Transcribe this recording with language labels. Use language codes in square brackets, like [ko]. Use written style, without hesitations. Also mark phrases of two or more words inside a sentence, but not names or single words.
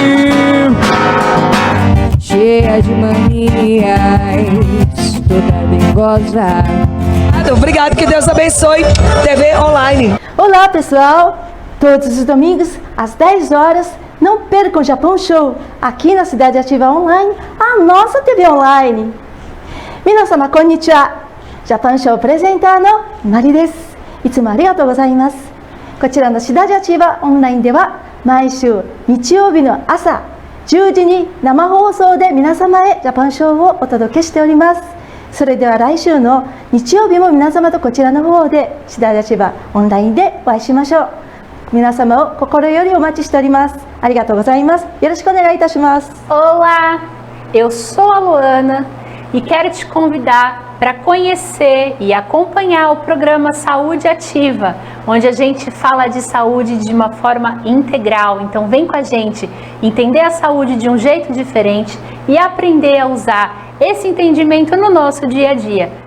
[pt] Cheia de manias, toda dengosa. Obrigado, que Deus abençoe. TV Online. Olá, pessoal. Todos os domingos, às 10 horas, não percam o Japão Show, aqui na Cidade Ativa Online, a nossa TV Online. [ja] 皆さん、こんにちは. Japão Show プレゼンターのマリです。いつもありがとうございます。こちらのシダジアチバオンラインでは毎週日曜日の朝10時に生放送で皆様へジャパンショーをお届けしております。それでは来週の日曜日も皆様とこちらの方でシダジアチバオンラインでお会いしましょう。皆様を心よりお待ちしております。ありがとうございます。よろしくお願いいたします。 [pt] Olá, eu sou a Luana e quero te convidar para conhecer e acompanhar o programa Saúde Ativa, onde a gente fala de saúde de uma forma integral. Então vem com a gente entender a saúde de um jeito diferente e aprender a usar esse entendimento no nosso dia a dia.